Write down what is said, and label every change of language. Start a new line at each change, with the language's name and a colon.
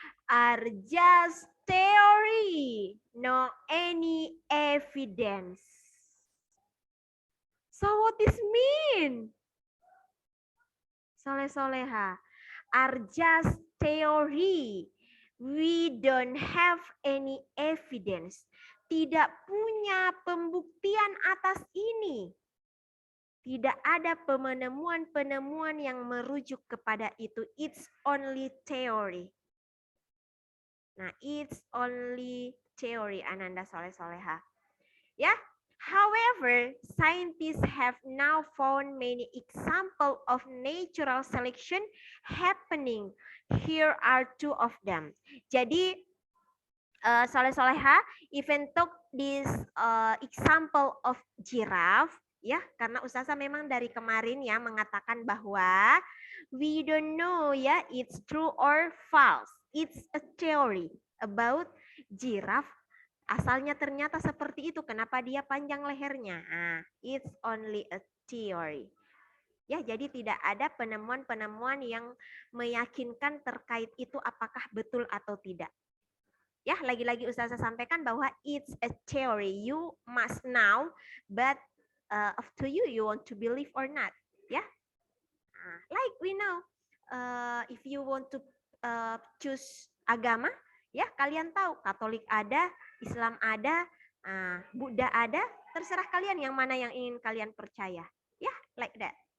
English: Are just theory, no any evidence. So what this mean? Soleh-Soleha, are just theory. We don't have any evidence.
Indonesian: Tidak punya pembuktian atas ini. Tidak ada penemuan-penemuan yang merujuk kepada itu.
English: It's only theory. Nah, it's only theory, Ananda Soleh-Soleha. Ya, However, scientists have now found many examples of natural selection happening. Here are two of them.
Indonesian: Jadi,
English: Soleh-Soleha even took this example of giraffe, ya,
Indonesian: karena Ustazah memang dari kemarin ya mengatakan bahwa
English: we don't know ya it's true or false. It's a theory about giraffe.
Indonesian: Asalnya ternyata seperti itu. Kenapa dia panjang lehernya?
English: It's only a theory.
Indonesian: Ya, jadi tidak ada penemuan-penemuan yang meyakinkan terkait itu apakah betul atau tidak. Ya, lagi-lagi Ustazah sampaikan bahwa
English: it's a theory. You must know, but up to you, you want to believe or not.
Indonesian: Ya,
English: like we know, if you want to choose
Indonesian: agama, ya kalian tahu Katolik ada, Islam ada, Buddha ada, terserah kalian yang mana yang ingin kalian percaya. Ya,
English: like that.